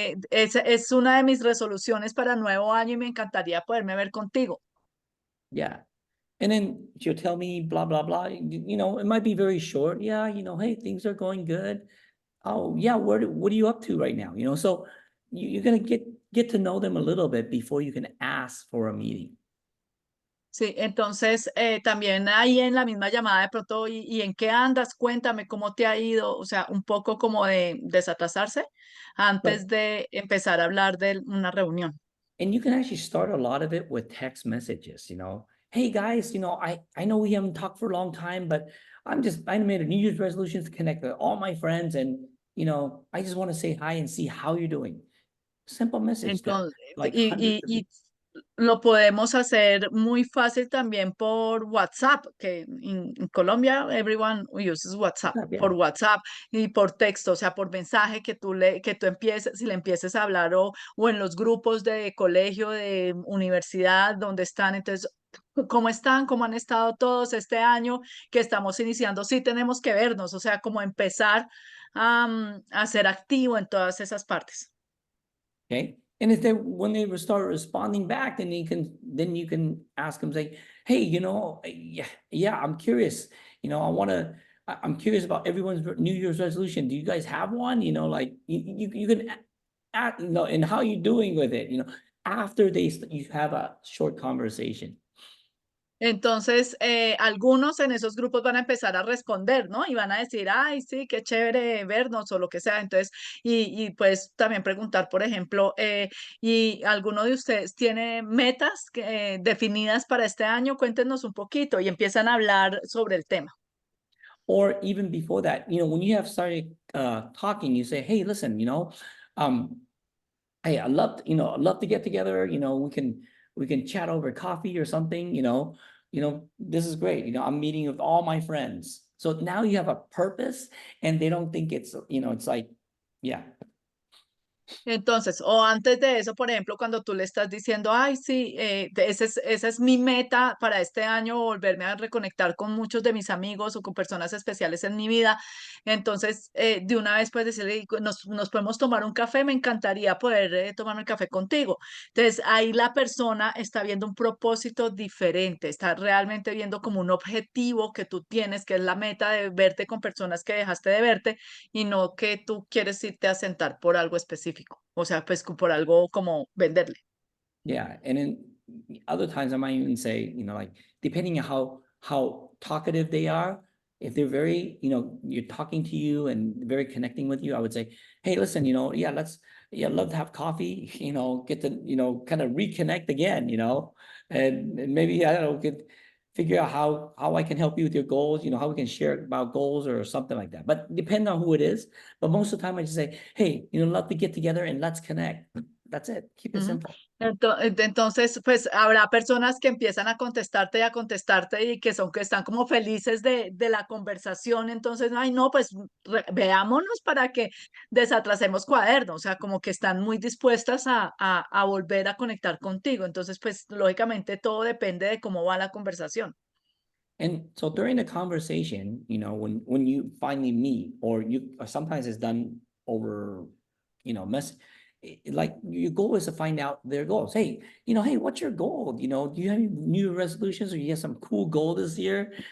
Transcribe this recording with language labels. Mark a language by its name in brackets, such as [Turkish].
[Spanish] Es una de mis resoluciones para el nuevo año y me encantaría poderme ver contigo. [English] Yeah. And then she'll tell me blah, blah, blah. It might be very short. Yeah, hey, things are going good. Oh, yeah, what are you up to right now? So you're gonna get to know them a little bit before you can ask for a meeting. [Spanish] Sí, entonces también ahí en la misma llamada de pronto, ¿y en qué andas? Cuéntame cómo te ha ido, o sea, un poco como de desatrasarse [English] Right. [Spanish] antes de empezar a hablar de una reunión. [English] And you can actually start a lot of it with text messages. Hey guys, I know we haven't talked for a long time, but I made a New Year's resolution to connect with all my friends, and I just want to say hi and see how you're doing. Simple message that [Spanish] Entonces, [English] like hundreds of [Spanish] y lo podemos hacer muy fácil también por WhatsApp, que en Colombia [English] everyone uses WhatsApp, people, yeah. [Spanish] por WhatsApp y por texto, o sea, por mensaje que tú empieces, si le empieces a hablar o en los grupos de colegio, de universidad, donde están, entonces, ¿cómo están? ¿Cómo han estado todos este año que estamos iniciando? Sí, tenemos que vernos, o sea, como empezar a ser activo en todas esas partes. [English] Okay. And if when they start responding back, then you can ask them, say, hey, yeah, I'm curious. I'm curious about everyone's New Year's resolution. Do you guys have one? Like you can ask, and how you doing with it, after you have a short conversation. [Spanish] Entonces, algunos en esos grupos van a empezar a responder, ¿no? Y van a decir, ay, sí, qué chévere vernos o lo que sea. Entonces, y pues también preguntar, por ejemplo, ¿y alguno de ustedes tiene metas definidas para este año? Cuéntenos un poquito y empiezan a hablar sobre el tema. [English] Or even before that, when you have started talking, you say, hey, listen, hey, I'd love to get together. We can chat over coffee or something. This is great. I'm meeting with all my friends. So now you have a purpose, and they don't think it's it's like, yeah. [Spanish] Entonces, o antes de eso, por ejemplo, cuando tú le estás diciendo, ay, sí, esa es mi meta para este año, volverme a reconectar con muchos de mis amigos o con personas especiales en mi vida. Entonces, de una vez puedes decirle, nos podemos tomar un café, me encantaría poder tomarme el café contigo. Entonces, ahí la persona está viendo un propósito diferente, está realmente viendo como un objetivo que tú tienes, que es la meta de verte con personas que dejaste de verte y no que tú quieres irte a sentar por algo específico, o sea, pues por algo como venderle. [English] Yeah, and then other times I might even say, like depending on how talkative they are, if they're very, you're talking to you and very connecting with you, I would say, hey, listen, yeah, I'd love to have coffee, get to, kind of reconnect again, and maybe I don't know, get figure out how I can help you with your goals, how we can share about goals or something like that. But depending on who it is, but most of the time I just say, hey, love to get together and let's connect. That's it. Keep it simple. [Spanish] Entonces, pues habrá personas que empiezan a contestarte y que están como felices de la conversación. Entonces, ay, no, pues veámonos para que desatrasemos cuadernos, o sea, como que están muy dispuestas a volver a conectar contigo. Entonces, pues lógicamente todo depende de cómo va la conversación. [English] And so during the conversation, when you finally meet, or sometimes it's done over, like your goal is to find out their goals. Hey, hey, what's your goal? Do you have any new resolutions, or you have some cool goal this year?